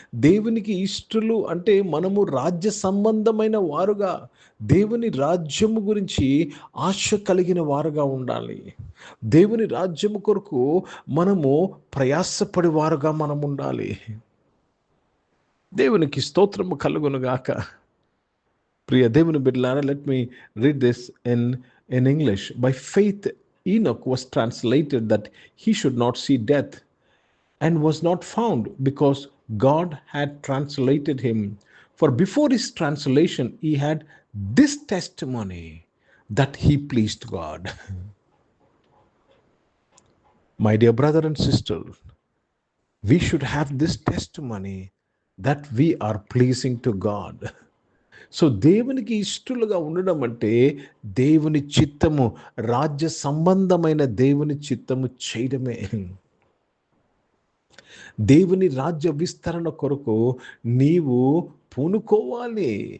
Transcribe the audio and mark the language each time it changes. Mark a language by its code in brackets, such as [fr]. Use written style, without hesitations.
[te] దేవునికి ఇష్టులు అంటే మనము రాజ్య సంబంధమైన వారుగా, దేవుని రాజ్యము గురించి ఆశ కలిగిన వారుగా ఉండాలి. దేవుని రాజ్యము కొరకు మనము ప్రయాసపడి వారుగా మనం ఉండాలి. దేవునికి స్తోత్రము కలుగును గాక. ప్రియ దేవుని బిడ్డలారా, [en] let me read this in English. By faith Enoch was translated that he should not see death, and was not found, because God had translated him. For before his translation he had this testimony, that he pleased God. My dear brother and sister, we should have this testimony that we are pleasing to God. [te] So దేవునికి ఇష్టలుగా ఉండడం అంటే దేవుని చిత్తము, రాజ్య సంబంధమైన దేవుని చిత్తము చేయడమే. దేవుని రాజ్య విస్తరణ కొరకు నీవు పూనుకోవాలి.